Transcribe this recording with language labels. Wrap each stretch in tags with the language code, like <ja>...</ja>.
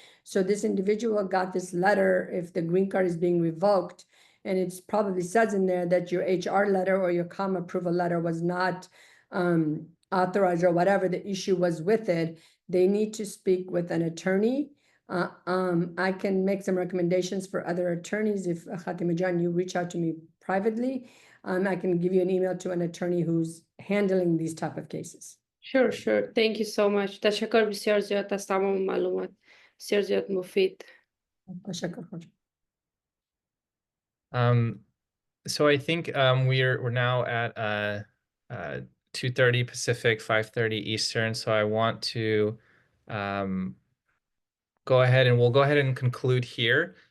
<en>So this individual got this letter if the green card is being revoked, and it probably says in there that your HR letter or your comma approval letter was not authorized or whatever the issue was with it. They need to speak with an attorney. I can make some recommendations for other attorneys. If Fatima John, you reach out to me privately, I can give you an email to an attorney who's handling these type of cases. Sure. Thank you so much.</en> <fa>تشکر بسیار زیاد از تمام معلومات. بسیار زیاد مفید. تشکر.</fa> <en>So I think we're now at 2:30 Pacific, 5:30 Eastern. So I want to we'll go ahead and conclude here.</en>